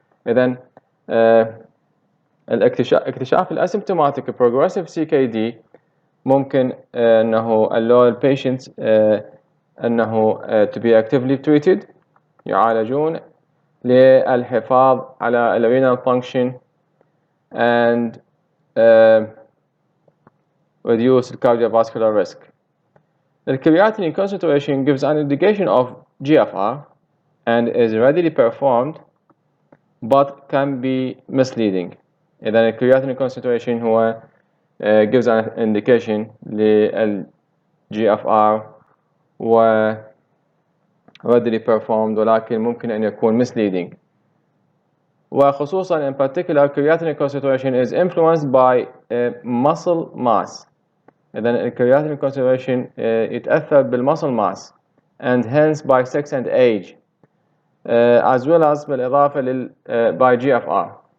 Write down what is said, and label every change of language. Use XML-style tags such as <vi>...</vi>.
<ar>إذن اكتشاف الاسيمتوماتيك</ar> <en>progressive CKD</en> <ar>ممكن انه</ar> <en>allow patients انه to be actively treated</en> <ar>يعالجون للحفاظ على</ar> <en>renal function and reduce cardiovascular risk. The creatinine concentration gives an indication of GFR and is readily performed but can be misleading.</en> <ar>إذا الكرياتين concentration هو</ar> <en>gives an indication</en> <ar>لل GFR و</ar> <en>readily performed</en> <ar>ولكن ممكن أن يكون misleading.</ar> <en>وخصوصا in particular creatinine concentration is influenced by muscle mass.</en> <ar>إذا الكرياتين</ar> <en>concentration</en> <ar>يتأثر</ar> <en>بالmuscle mass and hence by sex and age as well as</en> <ar>بالإضافة</ar> <en>by GFR.</en>